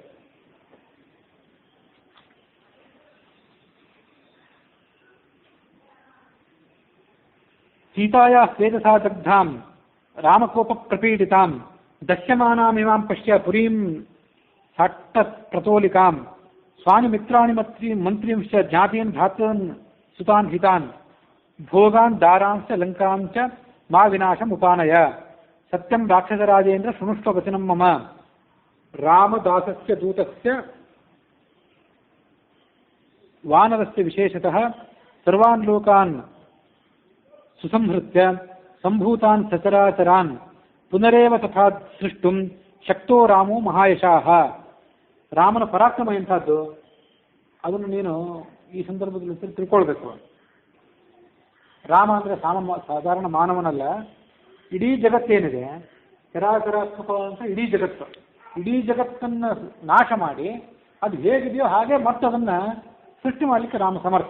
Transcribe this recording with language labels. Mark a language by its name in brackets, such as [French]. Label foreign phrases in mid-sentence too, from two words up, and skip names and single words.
[Sanskrit] ಸೀತಾಯಾ ತೇಜಸಾ ದಗ್ಧಾಂ ರಾಮಕೋಪ ಪ್ರಪೀಡಿತಾಂ ದಶ್ಯಮಾನಾಮಿಮಾಂ ಪಶ್ಯ ಪುರೀಂ ಸಾಟ್ಟ ಪ್ರತೋಲಿಕಾಂ ಸ್ವಾಮಿ ಮಿತ್ರಾಣಿ ಮಂತ್ರಿಂಶ್ಚ ಜ್ಞಾತೀನ್ ಭ್ರಾತೃನ್ ಸುತಾನ್ ಹಿತಾನ್ ಭೋಗಾನ್ ದಾರಾಂಶ್ಚ ಲಂಕಾಂಚ ಮಾ ವಿನಾಶಂ ಉಪಾನಯ ಸತ್ಯಂ ರಾಕ್ಷಸರಾಜೇಂದ್ರ ಶೃಣುಷ್ವ ವಚನಂ ಮಮ. ರಾಮದಾಸಸ್ಯ ದೂತಸ್ಯ ವಾನರಸ್ಯ ವಿಶೇಷತಃ ಸರ್ವಾನ್ ಲೋಕಾನ್ ಸುಸಂಹೃತ್ಯ ಸಂಭೂತಾನ್ ಸಚರಾಚರಾನ್ ಪುನರೇವ ತಥಾ ಸೃಷ್ಟುಂ ಶಕ್ತೋ ರಾಮೋ ಮಹಾಯಶಾಹ. [Kannada] ರಾಮನ ಪರಾಕ್ರಮ ಎಂಥದ್ದು ಅದನ್ನು ನೀನು ಈ ಸಂದರ್ಭದಲ್ಲಿ ತಿಳ್ಕೊಳ್ಬೇಕು. ರಾಮ ಅಂದರೆ ಸಾಧಾರಣ ಮಾನವನಲ್ಲ, ಇಡೀ ಜಗತ್ತೇನಿದೆ ಚರಾಚರಾತ್ಮಕ ಅಂತ ಇಡೀ ಜಗತ್ತನ್ನು ನಾಶ ಮಾಡಿ ಅದು ಹೇಗಿದೆಯೋ ಹಾಗೆ ಮತ್ತದನ್ನು ಸೃಷ್ಟಿ ಮಾಡಲಿಕ್ಕೆ ರಾಮ ಸಮರ್ಥ.